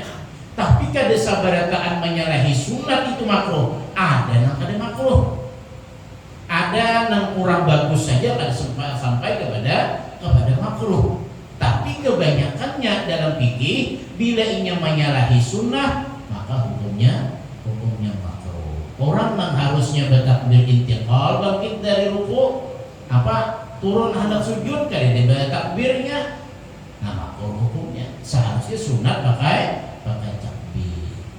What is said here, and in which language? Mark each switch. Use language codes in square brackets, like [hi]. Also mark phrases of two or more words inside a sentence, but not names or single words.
[bjn] Tapi kada sabarataan menyalahi sunat itu makruh. Ada nang kada makruh. Ada nang kurang bagus saja kada sampai kepada makruh. Tapi kebanyakannya dalam fikih bila inya menyalahi sunnah maka hukumnya makruh. Orang yang harusnya bertakbir intiqal bangkit dari ruku turun hendak sujud kali dia bertakbirnya, nah makruh hukumnya. Seharusnya sunat pakai takbir.